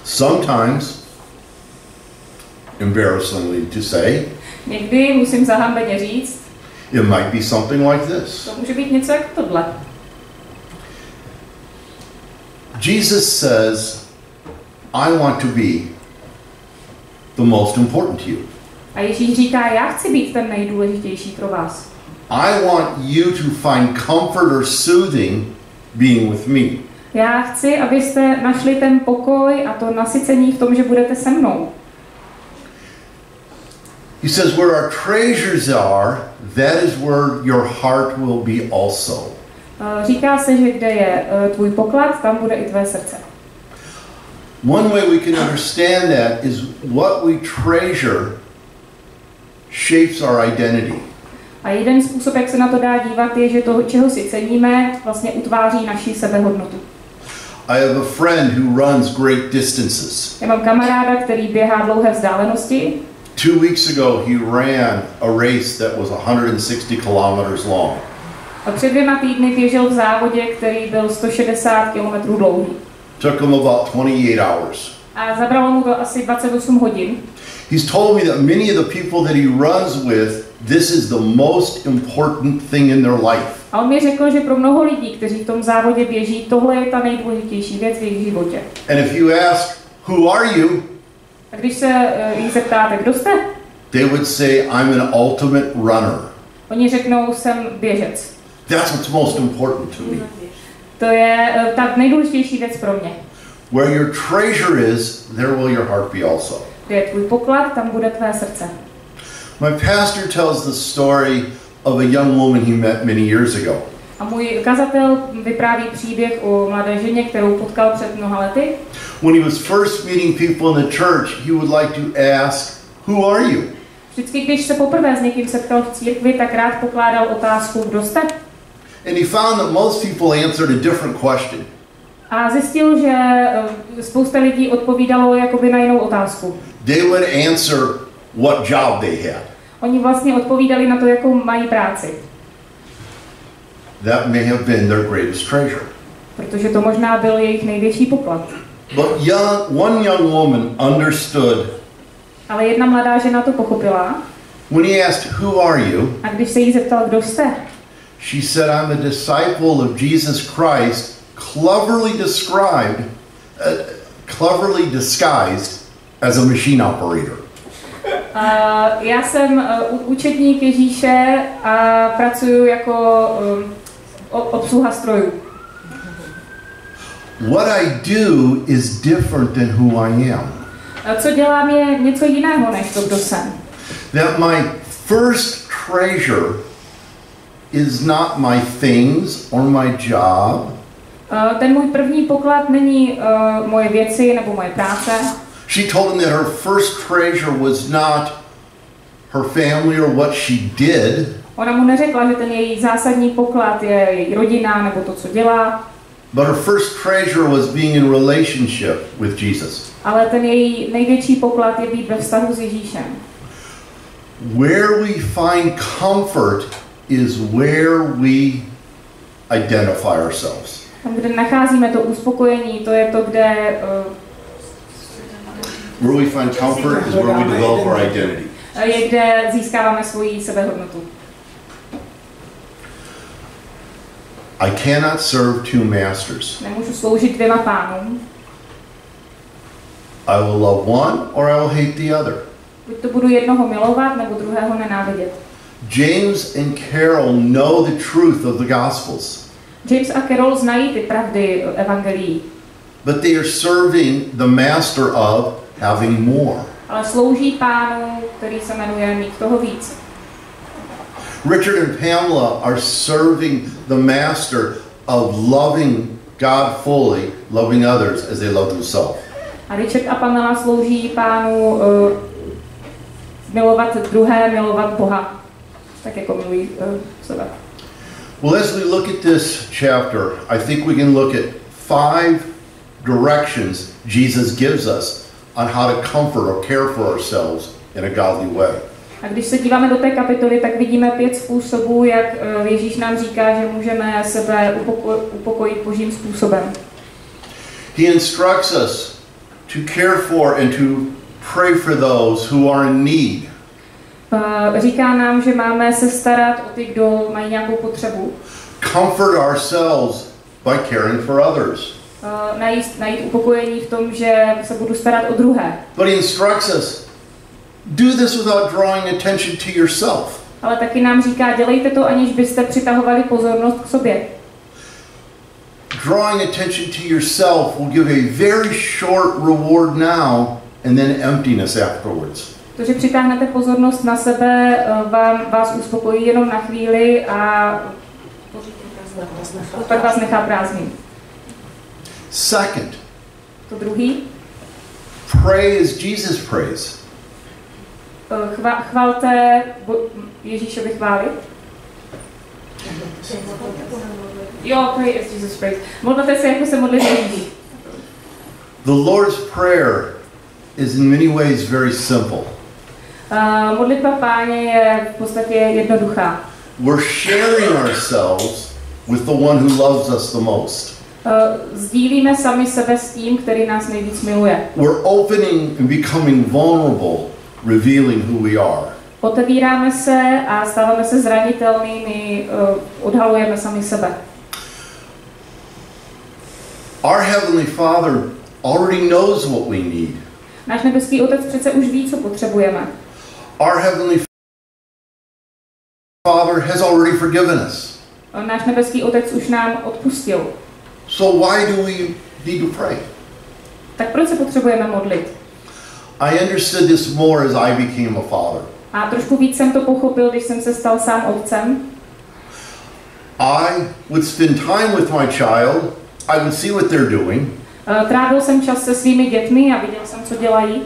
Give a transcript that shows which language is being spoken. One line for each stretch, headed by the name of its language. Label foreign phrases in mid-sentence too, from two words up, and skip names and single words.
English: Sometimes, embarrassingly to say,
Czech: někdy musím zahambeně říct,
English: it might be something like this.
Czech: to může být něco jako tohle.
English: Jesus says, I want to be the most important to you.
Czech: A Ježíš říká, já chci být ten nejdůležitější pro vás.
English: I want you to find comfort or soothing being with me.
Czech: Já chci, abyste našli ten pokoj a to nasycení v tom, že budete se mnou.
English: He says, where our treasures are, that is where your heart will be also.
Czech: Říká se, že kde je tvůj poklad, tam bude i tvé srdce.
English: One way we can understand that is what we treasure shapes our identity.
Czech: A jeden způsob, jak se na to dá dívat, je, že to, čeho si ceníme, vlastně utváří naši sebehodnotu.
English: I have a friend who runs great distances.
Czech: Já mám kamaráda, který běhá dlouhé vzdálenosti.
English: 2 weeks ago, he ran a race that was 160 kilometers long.
Czech: A před 2 týdny běžel v závodě, který byl 160 km dlouhý.
English: Took him about 28 hours.
Czech: A zabralo mu to asi 28 hodin.
English: He's told me that many of the people that he runs with, this is the most important thing in their life.
Czech: A on mi řekl, že pro mnoho lidí, kteří v tom závodě běží, tohle je ta nejdůležitější věc v jejich životě.
English: And if you ask, who are you?
Czech: A když se jich zeptáte, kdo jste?
English: They would say, I'm an ultimate runner.
Czech: Oni řeknou, jsem běžec.
English: That's what's most important to me.
Czech: To je ta nejdůležitější věc pro mě.
English: Where your treasure is, there will your heart be also.
Czech: Kde je tvůj poklad, tam bude tvé srdce.
English: My pastor tells the story of a young woman he met many years ago.
Czech: A můj kazatel vypráví příběh o mladé ženě, kterou potkal před mnoha lety.
English: When he was first meeting people in the church, he would like to ask, who are you?
Czech: Vždycky, když se poprvé s někým setkal v církvi, tak rád pokládal otázku, kdo jste?
English: And he found that most people answered a different question.
Czech: A zjistil, že spousta lidí odpovídalo jakoby na jinou otázku.
English: They would answer what job they had.
Czech: Oni vlastně odpovídali na to, jakou mají práci.
English: That may have been their greatest treasure.
Czech: Protože to možná byl jejich největší poklad.
English: But one young woman understood.
Czech: Ale jedna mladá žena to pochopila.
English: When he asked, who are you?
Czech: A když se jí zeptal, kdo jste?
English: She said, I'm a disciple of Jesus Christ, cleverly disguised as a machine operator.
Czech: Já jsem učedník Ježíše a pracuji jako obsluha strojů.
English: What I do is different than who I am.
Czech: Co dělám je něco jiného než to, kdo jsem.
English: That my first treasure is not my things or my job.
Czech: Ten můj první poklad není moje věci nebo moje práce.
English: She told him that her first treasure was not her family or what she did.
Czech: Ona mu neřekla, že ten její zásadní poklad je její rodina nebo to, co dělá.
English: But her first treasure was being in relationship with Jesus.
Czech: Ale ten její největší poklad je být ve vztahu s Ježíšem.
English: Where we find comfort is where we identify ourselves.
Czech: Tam, kde nacházíme to uspokojení, to je to, kde
English: where we find comfort is where we develop our identity.
Czech: Je, kde získáváme svoji sebehodnotu.
English: I cannot serve two masters.
Czech: Nemůžu sloužit 2 pánům.
English: I will love one or I will hate the other.
Czech: Buď to budu jednoho milovat, nebo druhého nenávidět.
English: James and Carol know the truth of the Gospels.
Czech: James a Carol znají ty pravdy evangelií.
English: But they are serving the master of having more.
Czech: Ale slouží pánu, který se jmenuje mít toho víc.
English: Richard and Pamela are serving the master of loving God fully, loving others as they love themselves.
Czech: A Richard a Pamela slouží pánu milovat druhé, milovat Boha, tak jako milují sebe.
English: Well, as we look at this chapter, I think we can look at 5 directions Jesus gives us on how to comfort or care for ourselves in a godly way.
Czech: A když se díváme do té kapitoly, tak vidíme 5 způsobů, jak Ježíš nám říká, že můžeme sebe upokojit božím způsobem.
English: He instructs us to care for and to pray for those who are in need.
Czech: Říká nám, že máme se starat o ty, kdo mají nějakou potřebu.
English: Comfort ourselves by caring for others.
Czech: Najít upokojení v tom, že se budu starat o druhé.
English: But he instructs us, do this without drawing attention to yourself.
Czech: Ale taky nám říká, dělejte to, aniž byste přitahovali pozornost k sobě.
English: Drawing attention to yourself will give a very short reward now and then emptiness afterwards.
Czech: To, že přitáhnete pozornost na sebe, vás uspokojí jenom na chvíli a pak vás nechá prázdným.
English: Second,
Czech: To druhý.
English: pray as Jesus prays.
Czech: Chvalte Ježíšovi chvály. Jo,
English: pray as Jesus prays.
Czech: Modlete se, jako se modlí Ježíš.
English: The Lord's Prayer is in many ways very simple.
Czech: Modlitba Páně je v podstatě jednoduchá.
English: We're sharing ourselves with the one who loves us the most.
Czech: Sdílíme sami sebe s tím, který nás nejvíc miluje.
English: We're opening and becoming vulnerable, revealing who we are.
Czech: Otevíráme se a stáváme se zranitelnými, odhalujeme sami sebe.
English: Our Heavenly Father already knows what we need.
Czech: Náš nebeský Otec přece už ví, co potřebujeme.
English: Our Heavenly Father has already forgiven us.
Czech: Náš nebeský Otec už nám odpustil.
English: So why do we need to pray?
Czech: Tak proč se potřebujeme modlit?
English: I understood this more as I became a father.
Czech: A trošku víc jsem to pochopil, když jsem se stal sám otcem.
English: I would spend time with my child. I would see what they're doing.
Czech: Trávil jsem čas se svými dětmi a viděl jsem, co dělají.